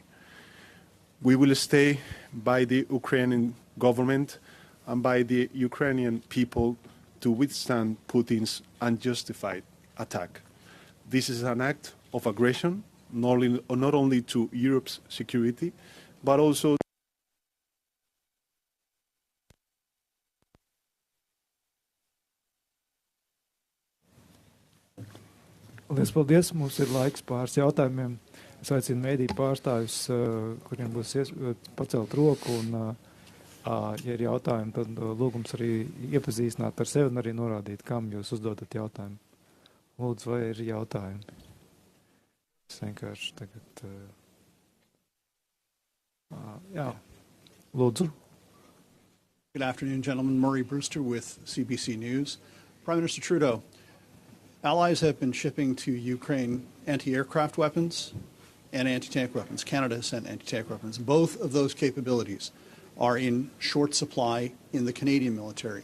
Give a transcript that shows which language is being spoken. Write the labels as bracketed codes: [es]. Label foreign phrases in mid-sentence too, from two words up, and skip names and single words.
[en] We will stay by the Ukrainian government and by the Ukrainian people to withstand Putin's unjustified attack. This is an act of aggression, not only to Europe's security, but also [lv] Liels paldies! Mums ir laiks pāris jautājumiem. Es aicinu mēdīju pārstāvjus, kuriem būs pacelt roku, un, ja ir jautājumi, tad lūgums arī iepazīstināt ar sevi un arī norādīt, kam jūs uzdodat jautājumu. Lūdzu, vai ir jautājumi? Es vienkārši tagad... jā, lūdzu. [en] Good afternoon, gentlemen. Murray Brewster with CBC News. Prime Minister Trudeau, allies have been shipping to Ukraine anti-aircraft weapons and anti-tank weapons. Canada has sent anti-tank weapons. Both of those capabilities are in short supply in the Canadian military.